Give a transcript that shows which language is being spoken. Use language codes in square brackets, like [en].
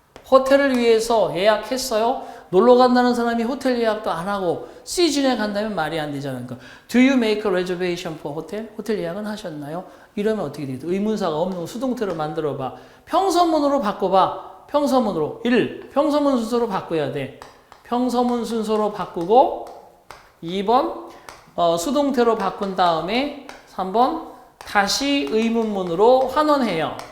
[ko] 호텔을 위해서 예약했어요? 놀러 간다는 사람이 호텔 예약도 안 하고 시즌에 간다면 말이 안 되잖아요. 그러니까 [en] Do you make a reservation for hotel? [ko] 호텔 예약은 하셨나요? 이러면 어떻게 돼요? 의문사가 없는 수동태로 만들어봐. 평서문으로 바꿔봐. 평서문으로. 1. 평서문 순서로 바꿔야 돼. 평서문 순서로 바꾸고 2번 수동태로 바꾼 다음에 3번 다시 의문문으로 환원해요.